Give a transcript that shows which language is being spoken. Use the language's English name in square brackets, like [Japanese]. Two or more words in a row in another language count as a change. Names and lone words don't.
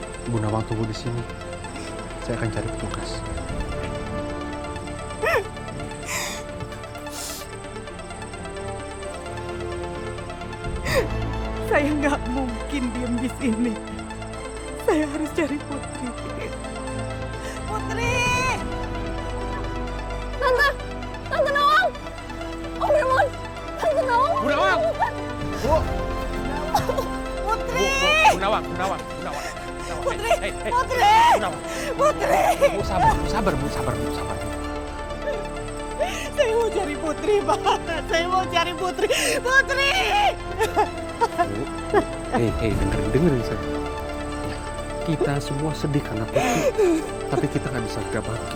[Indonesian] Bu Nawang tunggu di sini. Saya akan cari petugas. Saya nggak mungkin diam di sini. Saya harus cari Putri. Putri! Tante Nawang! Om Raymond! Tante Nawang! Bu Nawang! Bu! Putri! Bu Nawang. Putri! Hei. Putri! Bu Nawang. Putri! Bu, sabar. Saya mau cari Putri, Pak. Saya mau cari Putri. Putri! Hei, dengerin saya. Kita semua sedih karena Putri, tapi kita nggak bisa berbagi.